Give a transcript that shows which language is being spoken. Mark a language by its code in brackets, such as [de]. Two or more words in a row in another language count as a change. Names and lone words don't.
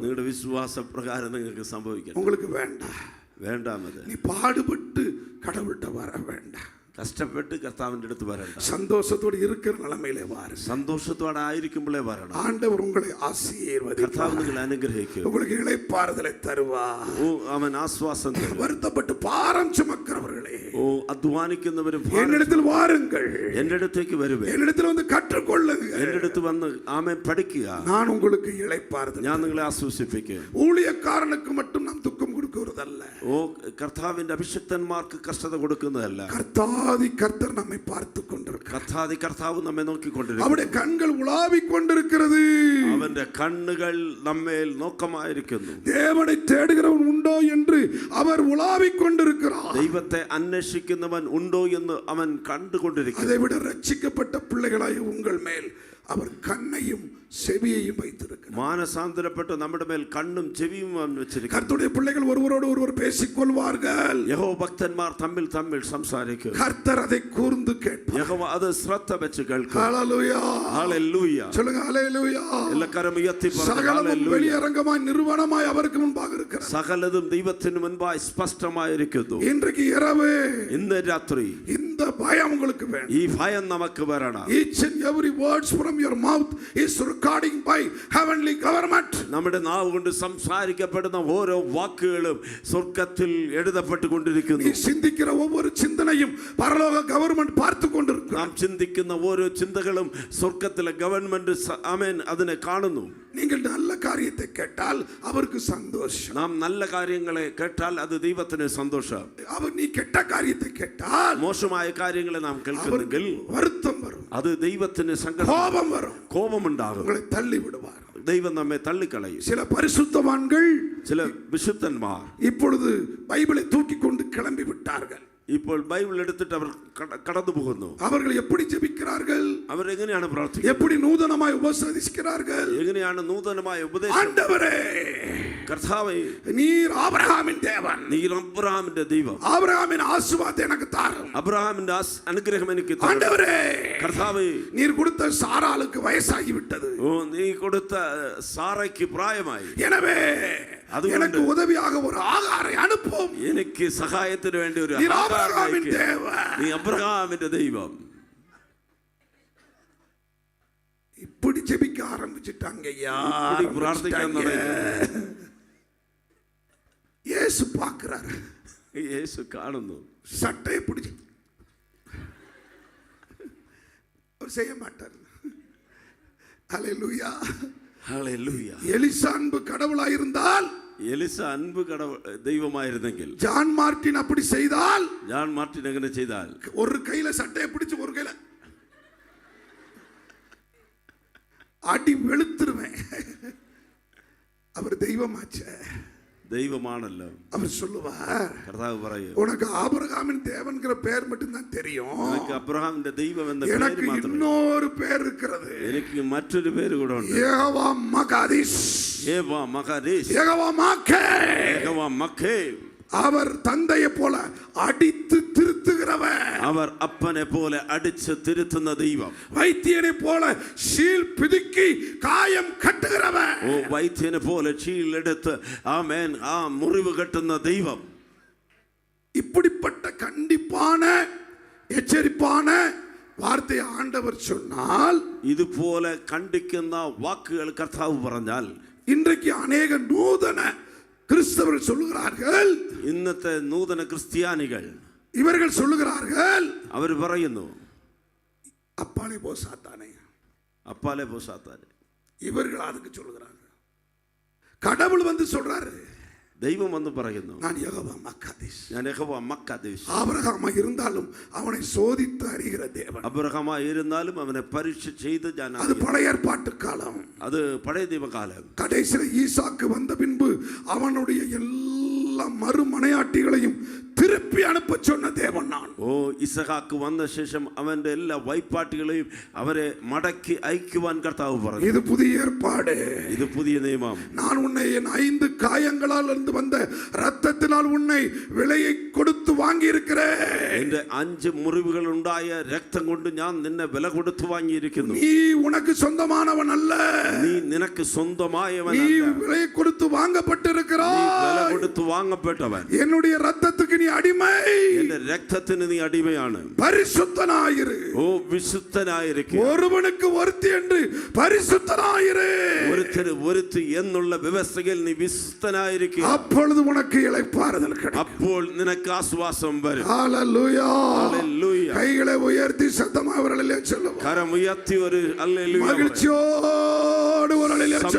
[ml] നിങ്ങളുടെ വിശ്വാസ പ്രകാരം നിങ്ങൾക്ക് സംഭവിക്കണം. [ta] உங்களுக்கு வேண்டாம். [ml] വേണ്ടാമത് [ta] நீ பாடுபட்டு கடவுள்கிட்ட வர வேண்டாம். [ml] കഷ്ടപ്പെട്ട് കർത്താവിന്റെ അടുത്ത് വരണ്ട. [ta] சந்தோஷத்தோடு இருக்கிற நிலைமையிலே வாரு. [ml] സന്തോഷത്തോടെ ആയിരിക്കുമ്പോഴേ വരണം. [ta] ஆண்டவர் உங்களை [ml] കർത്താവ് [ta] ஆசீர்வதிப்பார், [ml] നിങ്ങളെ അനുഗ്രഹിക്കും. [ta] உங்களுக்கு இளைப்பாறுதலை தருவார். [ml] ഓ അവൻ ആശ്വാസം തരും. [ta] வருத்தப்பட்டு பாரம் சுமக்கிறவர்களே, [ml] ഓ അധ്വാനിക്കുന്നവരും [ta] என்னிடத்தில் வாருங்கள், [ml] എന്റെ അടുത്തേക്ക് വരുവേ. [ta] என்னிடத்தில் வந்து கற்றுக்கொள்ளுங்க, [ml] എന്റെ അടുത്ത് വന്ന് ആമേൻ പഠിക്കുക, [ta] நான் உங்களுக்கு இளைப்பாறுதல். [ml] ഞാൻ നിങ്ങളെ ആശ്വസിപ്പിക്കും. [ta] ஊழியக்காரனுக்கு மட்டும் நாம் துக்கம் கொடுக்கிறதல்ல, [ml] ഓ കർത്താവിന്റെ അഭിഷിക്തന്മാർക്ക് കഷ്ടത കൊടുക്കുന്നതല്ല. [ta] கர்த்தாதி கர்த்தர் நம்மை பார்த்து கொண்டிருக்கிறார். [ml] കർത്താതി കർത്താവ് നമ്മെ നോക്കിക്കൊണ്ടിരിക്കും. [ta] அவருடைய கண்கள் உலாவிக் கொண்டிருக்கிறது. [ml] അവന്റെ കണ്ണുകൾ നമ്മേൽ നോക്കമായിരിക്കുന്നു. [ta] தேவனை தேடுகிறவன் உண்டோ என்று அவர் உலாவிக் கொண்டிருக்கிறார். [ml] ദൈവത്തെ അന്വേഷിക്കുന്നവൻ ഉണ്ടോ എന്ന് അവൻ കണ്ടുകൊണ്ടിരിക്കുന്നു. [ta] அதை விட ரட்சிக்கப்பட்ட பிள்ளைகளாய் உங்கள் மேல் அவர் கண்ணையும் செவியையும் வைத்திருக்கிறார். [ml] മാനസാന്തരപ്പെട്ട് നമ്മുടെ മേൽ കണ്ണും ചെവിയും അവൻ വെച്ചിരിക്കുന്നു. [ta] கர்த்தருடைய பிள்ளைகள் ஒருவரோடு ஒருவர் பேசிக் கொள்வார்கள். [ml] യഹോവ ഭക്തന്മാർ തമ്മിൽ തമ്മിൽ സംസാരിക്കും. [ta] கர்த்தர் அதை கூர்ந்து கேட்பார். [ml] യഹോവ അത് ശ്രദ്ധ വെച്ച് കേൾക്കും. [ta] ஹalleluya, [ml] ഹല്ലേലൂയ. [ta] சொல்லுங்க ஹalleluya. [ml] എല്ലാവരും ഉയർത്തി പറ [ta] சகலமும் [ml] ഹല്ലേലൂയ. [ta] வெளியரங்கமாய் நிர்வாணமாய் அவருக்கு முன்பாக இருக்கிறது. [ml] സകലതും ദൈവത്തിന് മുൻപായി സ്പഷ്ടമായിരിക്കുന്നു. [ta] இன்றைக்கு இரவு [ml] ഇന്ന് രാത്രി [ta] இந்த பயம் உங்களுக்கு வேணும். [ml] ഈ ഭയം നമുക്ക് വരണം. [en] Each and every words from your mouth is recording by heavenly government. [ml] നമ്മുടെ നാവ് കൊണ്ട് സംസാരിക്കപ്പെടുന്ന ഓരോ വാക്കുകളും സ്വർഗ്ഗത്തിൽ എഴുതപ്പെട്ടുകൊണ്ടിരിക്കുന്നു. [ta] நீ சிந்திக்கிற ஒவ்வொரு சிந்தனையும் பரலோக கவர்மெண்ட் பார்த்து கொண்டிருக்கிறது. [ml] നാം ചിന്തിക്കുന്ന ഓരോ ചിന്തകളും സ്വർഗ്ഗത്തിലെ ഗവൺമെന്റ് ആമേൻ അതിനെ കാണുന്നു. [ta] நீங்கள் நல்ல காரியத்தை கேட்டால் அவருக்கு சந்தோஷம். [ml] നാം നല്ല കാര്യങ്ങളെ കേട്ടാൽ അത് ദൈവത്തിന് സന്തോഷം. [ta] அவர் நீ கெட்ட காரியத்தை கேட்டால் [ml] മോശമായ കാര്യങ്ങളെ നാം കേൾക്കുന്നെങ്കിൽ [ta] வருத்தம் வரும், [ml] അത് ദൈവത്തിന് സങ്കടം, [ta] கோபம் வரும், [ml] കോപമുണ്ടാകും. [ta] உங்களை தள்ளி விடுவார். [ml] ദൈവം നമ്മെ തള്ളിക്കളയും. [ta] சில பரிசுத்தவான்கள் [ml] ചില വിശുദ്ധന്മാർ [ta] இப்பொழுது பைபிளை தூக்கி கொண்டு கிளம்பி விட்டார்கள். [ml] ഇപ്പോൾ ബൈബിൾ എടുത്തിട്ട് അവർ കടന്നു പോകുന്നു. [ta] அவர்கள் எப்படி ஜெபிக்கிறார்கள், [ml] അവരെങ്ങനെയാണ് പ്രാർത്ഥിക്കുന്നത്, [ta] எப்படி நூதனமாய் உபசரிக்கிறார்கள். [ml] എങ്ങനെയാണ് നൂതനമായ ഉപദേശം. [ta] ஆண்டவரே, [ml] കർത്താവേ, [ta] நீர் ஆபிரகாமின் தேவன், [ml] നീ അബ്രഹാമിന്റെ ദൈവം, [ta] ஆபிரகாமின் ஆசீர்வாதத்தை எனக்கு தாரும். [ml] അബ്രഹാമിന്റെ അനുഗ്രഹം എനിക്ക് തരണം. [ta] ஆண்டவரே, [ml] കർത്താവേ, [ta] நீர் கொடுத்த சாராளுக்கு வயசாகி விட்டது, [ml] ഓ നീ കൊടുത്ത സാറയ്ക്ക് പ്രായമായി, [ta] எனவே [ml] അതുകൊണ്ട് [ta] எனக்கு உதவியாக ஒரு ஆகாரை அனுப்பும். [ml] എനിക്ക് സഹായത്തിന് വേണ്ടി ഒരു [ta] நீர் [ml] ആഹാരം [ta] ஆபிரகாமின் [ml] അയക്ക്. [ta] தேவன். [ml] നീ അബ്രഹാമിന്റെ ദൈവം. [ta] இப்படி ஜெபிக்க ஆரம்பிச்சிட்டாங்க. [ml] இப்படி പ്രാർത്ഥിക്കാൻ തുടങ്ങി. [ta] இயேசு பார்க்கிறார், [ml] യേശു കാണുന്നു. [ta] சட்டையை பிடிச்சு அவர் செய்ய மாட்டார். ஹல்லேலூயா. [ml] ഹല്ലേലൂയ. [ta] எலிசா அன்பு கடவுளாயிருந்தால், [ml] എലിസ അൻപ് ദൈവമായിരുന്നെങ്കിൽ, [ta] ஜான் மார்ட்டின் அப்படி செய்தால், [ml] ജാൻ മാർട്ടിൻ എങ്ങനെ ചെയ്താൽ, [ta] ஒரு கையில சட்டையை பிடிச்சு ஒரு கையில அடி வெளுத்துருவேன். அவர் தெய்வமாச்சே, [ml] ദൈവമാണല്ലോ. [ta] அவர் சொல்லுவார், [ml] കർത്താവ് പറയും, [ta] உனக்கு ஆபிரகாமின் தேவன்கிற பெயர் மட்டும் தான் தெரியும், [ml] എനിക്ക് അബ്രഹാമിന്റെ ദൈവം എന്ന പേര് [ta] எனக்கு [ml] മാത്രമേ, [ta] இன்னொரு பேர் இருக்கிறது, [ml] എനിക്ക് മറ്റൊരു പേര് കൂടെ ഉണ്ട്. [ta] யெகோவா மகாதீஷ், [ml] യേവா മഹാദേശ്, [ta] யெகோவா மாக்கே. [ml] യേഹോവ മക്കേ. [ta] அவர் தந்தையை போல அடித்து திருத்துகிறவர், [ml] അവർ അപ്പനെ പോലെ അടിച്ച് തിരുത്തുന്ന ദൈവം, [ta] வைத்தியனை போல ஷீல் பிதுக்கி காயம் கட்டுகிறவர், [ml] ഓ വൈദ്യനെ പോലെ ചീലെടുത്ത് ആമേൻ ആ മുറിവ് കെട്ടുന്ന ദൈവം. [ta] இப்படிப்பட்ட கண்டிப்பான எச்சரிப்பான வார்த்தையை ஆண்டவர் சொன்னால், [ml] ഇതുപോലെ കണ്ടിക്കുന്ന വാക്കുകൾ കർത്താവ് പറഞ്ഞാൽ, [ta] இன்றைக்கு அநேக நூதன கிறிஸ்தவர்கள் சொல்லுகிறார்கள், [ml] ഇന്നത്തെ നൂതന ക്രിസ്ത്യാനികൾ [ta] இவர்கள் சொல்லுகிறார்கள், [ml] അവർ പറയുന്നു, [ta] அப்பாலே போ சாத்தானே. [ml] അപ്പാലെ പോ സാത്താനെ. [ta] இவர்கள் அதுக்கு சொல்லுகிறார்கள். கடவுள் வந்து சொல்றாரு, [ml] ദൈവം വന്ന് പറയുന്നു, [ta] நான் யெகோவா மக்காதீஷ். [ml] ഞാൻ യഹോവ മക്കാദേശ്. [ta] ஆபிரகாமா இருந்தாலும் அவனை சோதித்து அறிகிற தேவன். [ml] അബ്രഹാമായിരുന്നാലും അവനെ പരീക്ഷ ചെയ്ത് ഞാൻ [ta] அது பழைய ஏற்பாட்டு காலம். [ml] അത് പഴയ നിയമകാലം. [ta] கடைசியில் ஈசாக்கு வந்த பின்பு அவனுடைய எல்லா எல்லா மறுமனையாட்டிகளையும் திருப்பி அனுப்ப சொன்ன தேவன் நான். [ml] ഓ ഇസഹാക്ക് വന്ന ശേഷം അവന്റെ എല്ലാ വൈപ്പാട്ടികളെയും അവരെ മടക്കി അയക്കുവാൻ കർത്താവ് പറഞ്ഞു. [ta] இது புதிய ஏற்பாடு. [ml] ഇത് പുതിയ നിയമം. [ta] நான் உன்னை என் 5 காயங்களால் இருந்து வந்த இரத்தத்தினால் உன்னை விலையை கொடுத்து வாங்கி இருக்கிறேன். [ml] എന്റെ 5 മുറിവുകൾ ഉണ്ടായ രക്തം കൊണ്ട് ഞാൻ നിന്നെ വില കൊടുത്തു വാങ്ങിയിരിക്കുന്നു. [ta] நீ உனக்கு சொந்தமானவன் அல்ல. [ml] നീ നിനക്ക് സ്വന്തമായവൻ [ta] நீ [ml] അല്ല. [ta] விலை கொடுத்து [ml] നീ [ta] வாங்கப்பட்டிருக்கிறாய். [ml] വില കൊടുത്തു വാങ്ങപ്പെട്ടവൻ. [ta] என்னுடைய இரத்தத்துக்கு நீ அடிமை. [ml] എന്റെ രക്തത്തിന് നീ അടിമയാണ്. [ta] பரிசுத்தனாயிரு. [ml] ഓ വിശുദ്ധനായിരിക്കുക. [ta] ஒருவனுக்கு ஒருத்தி என்று பரிசுத்தனாயிரு. [ml] ഒരുത്തന് ഒരുത്തി എന്നുള്ള വ്യവസ്ഥയിൽ നീ വിശുദ്ധനായിരിക്കുക. [ta] அப்பொழுது உனக்கு இளைப்பாறுதல் கிடைக்கும். [ml] അപ്പോൾ നിനക്ക് ആശ്വാസം വരും. [ta] ஹalleluya. [ml] ഹല്ലേലൂയ. [ta] கைகளை உயர்த்தி சத்தமாக ஒரு அல்லேலூயா சொல்லுவோம். [ml] കരം ഉയർത്തി ഒരു ഹല്ലേലൂയ. [ta] மகிழ்ச்சியோடு ஒரு அல்லேலூயா சொல்லுவோம்.